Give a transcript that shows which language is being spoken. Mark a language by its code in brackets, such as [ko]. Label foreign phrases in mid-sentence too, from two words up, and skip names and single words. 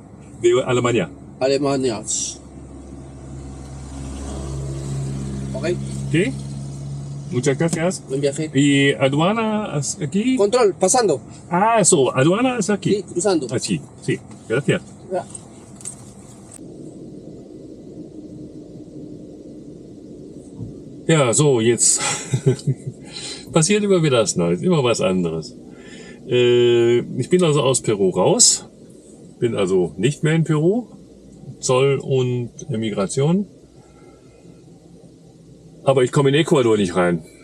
[es] De Alemania. Alemania. Ok, ¿Qué? Muchas gracias. buen viaje. ¿Y aduana es aquí? Control, pasando. Ah, so, aduana es aquí. Sí, cruzando. Aquí, sí. Gracias. Ya. [de] Ja, so, jetzt passiert immer wieder was Neues, immer was anderes. Ich bin also aus Peru raus, bin also nicht mehr in Peru, Zoll und Migration, aber ich komme in Ecuador nicht rein.